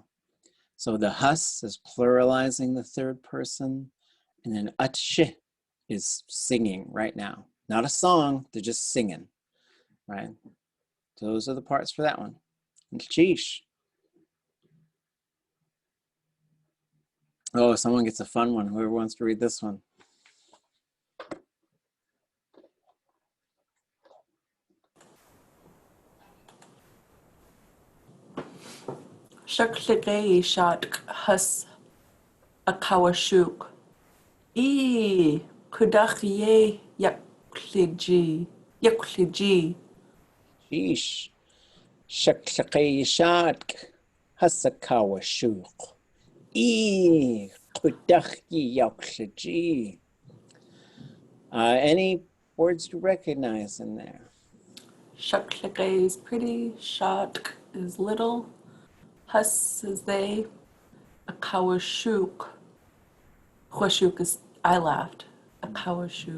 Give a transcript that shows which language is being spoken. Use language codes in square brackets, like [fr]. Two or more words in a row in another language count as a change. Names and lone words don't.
[en] So the hus is pluralizing the third person, and then atsh is singing right now. Not a song, they're just singing, right? Those are the parts for that one. And Xíxchʼ. Oh, someone gets a fun one. Whoever wants to read this one. [tli] Xíxchʼ Sháatkʼ hus Aawasháayi. Kudach Xíxchʼ. Xíxchʼ. Xíxchʼ Hasakawashuk. Xíxchʼ. [en] Any words you recognize in there? Xíxchʼ is pretty, Sháatkʼ is little, hus is they, Aawasháayi. Aawasháayi is I laughed. [tli] Aawasháayi.